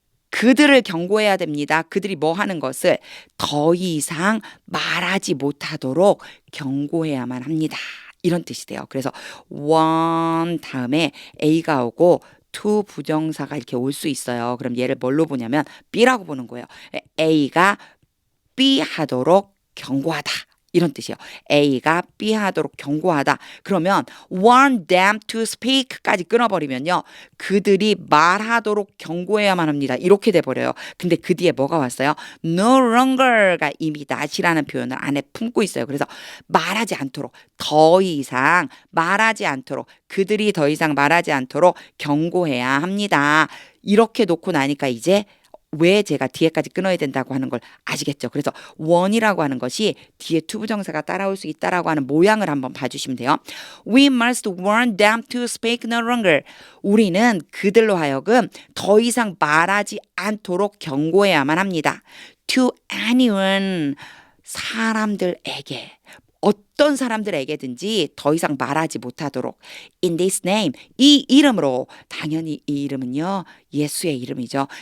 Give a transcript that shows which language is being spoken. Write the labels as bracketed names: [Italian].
[Korean] 그들을 경고해야 됩니다. 그들이 뭐 하는 것을 더 이상 말하지 못하도록 경고해야만 합니다. 이런 뜻이 돼요. 그래서 warn 다음에 A가 오고 to 부정사가 이렇게 올 수 있어요. 그럼 얘를 뭘로 보냐면 B라고 보는 거예요. A가 B 하도록 경고하다. 이런 뜻이에요. A가 B 하도록 경고하다. 그러면 warn them to speak까지 끊어버리면요. 그들이 말하도록 경고해야만 합니다. 이렇게 돼버려요. 근데 그 뒤에 뭐가 왔어요? No longer가 이미 not이라는 표현을 안에 품고 있어요. 그래서 말하지 않도록 더 이상 말하지 않도록 그들이 더 이상 말하지 않도록 경고해야 합니다. 이렇게 놓고 나니까 이제 왜 제가 뒤에까지 끊어야 된다고 하는 걸 아시겠죠? 그래서 원이라고 하는 것이 뒤에 투부정사가 따라올 수 있다라고 하는 모양을 한번 봐주시면 돼요. [English] We must warn them to speak no longer. [Korean] 우리는 그들로 하여금 더 이상 말하지 않도록 경고해야만 합니다. [English] To anyone. [Korean] 사람들에게. 어떤 사람들에게든지 더 이상 말하지 못하도록 [English] in this name [Korean] 이 이름으로 당연히 이 이름은요 예수의 이름이죠.